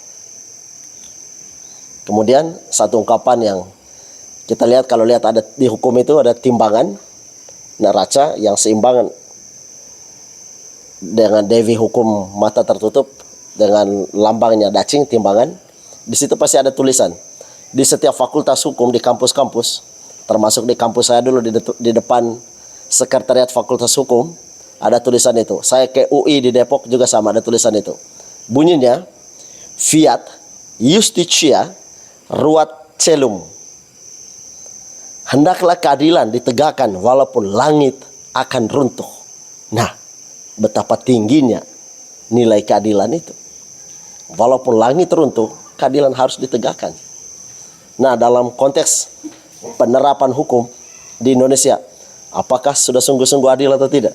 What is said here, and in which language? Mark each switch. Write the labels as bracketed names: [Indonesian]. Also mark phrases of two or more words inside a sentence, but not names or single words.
[Indonesian] Kemudian satu ungkapan yang kita lihat, kalau lihat ada di hukum itu ada timbangan neraca yang seimbangan dengan dewi hukum mata tertutup dengan lambangnya dacing, timbangan. Di situ pasti ada tulisan. Di setiap fakultas hukum di kampus-kampus, termasuk di kampus saya dulu di depan sekretariat fakultas hukum, ada tulisan itu. Saya ke UI di Depok juga sama, ada tulisan itu. Bunyinya, [Latin] fiat justitia ruat celum. [Indonesian] Hendaklah keadilan ditegakkan walaupun langit akan runtuh. Nah, betapa tingginya nilai keadilan itu. Walaupun langit runtuh, keadilan harus ditegakkan. Nah, dalam konteks penerapan hukum di Indonesia, apakah sudah sungguh-sungguh adil atau tidak?